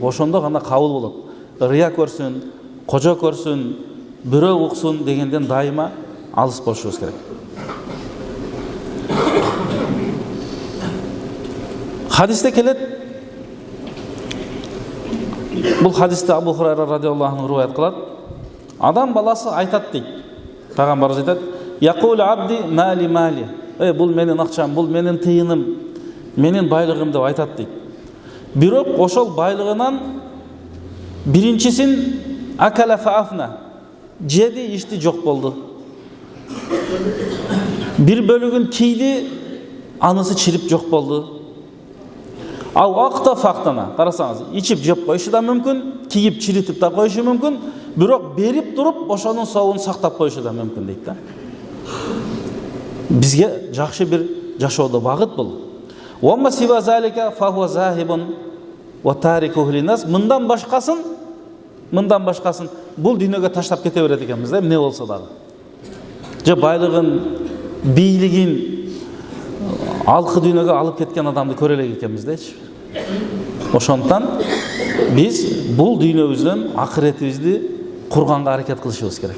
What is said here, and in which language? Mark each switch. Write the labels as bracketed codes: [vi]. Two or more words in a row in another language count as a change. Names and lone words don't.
[ky] Ошондо гана кабыл болот. Рия көрсүн, кожо көрсүн, бирөө уксун дегенден дайыма алыс болушубуз керек. Хадисте келет. Бул хадисте Абу Хурайра [ar] رضي الله عنه [ky] риваят кылат. Адам баласы айтат дейт. Пайгамбарыбыз айтат: [ar] "يقول العبد مالي مالي." [ky] Бул менин акчам, бул менин тыйыным, менин байлыгым деп айтат дейт. Бирок ошол байлыгынан биринчисин [ar] أكل فأفنى, [ky] жеди, ичти, жок болду. Бир бөлүгүн кийди, анысы чирип жок болду. Ал [ar] أعطى فاقتنى, [ky] карасаңыз, ичип жеп коюшу да мүмкүн, кийип чиритип да коюшу мүмкүн, бирок берип туруп ошонун соогун сактап коюшу да мүмкүн дейт да. Бизге жакшы бир жашоодо багыт бул. [ar] وأما سوى ذلك فهو ذاهب وتاركه للناس. [ky] Мындан башкасын бул дүйнөгө таштап кете берет экенбиз да, эмне болсо дагы. Же байлыгын, бийлигин алкы дүйнөгө алып кеткен адамды көрө элек экенбиз дечи. Ошондон биз бул дүйнөбүздөн акыретибизди курганга аракет кылышыбыз керек.